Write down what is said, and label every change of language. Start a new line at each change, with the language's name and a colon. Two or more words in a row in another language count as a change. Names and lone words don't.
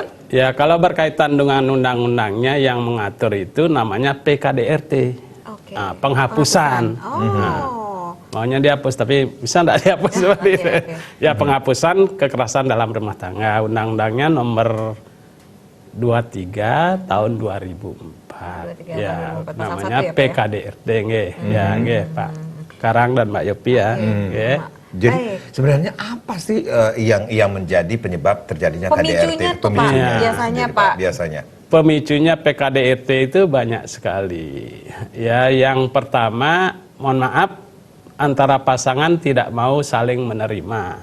Indonesian: Ya kalau berkaitan dengan undang-undangnya yang mengatur itu namanya PKDRT. Oke. Nah, penghapusan. Maunya dihapus, tapi bisa nggak dihapus seperti itu? oke. Ya penghapusan kekerasan dalam rumah tangga. Undang-undangnya nomor 23 tahun 2004. 23 Ya, tahun 2004, pasal namanya 1 ya, Pak, ya? PKDRT, nggih. Ya, nggih, Pak Karang dan Mbak Yopi ya. Nggih. Jadi Baik. sebenarnya apa sih yang menjadi penyebab terjadinya KDRT? Pemicunya tuh Pak, biasanya Pak. Biasanya. Pemicunya PKDRT itu banyak sekali. Ya, yang pertama, mohon maaf, antara pasangan tidak mau saling menerima.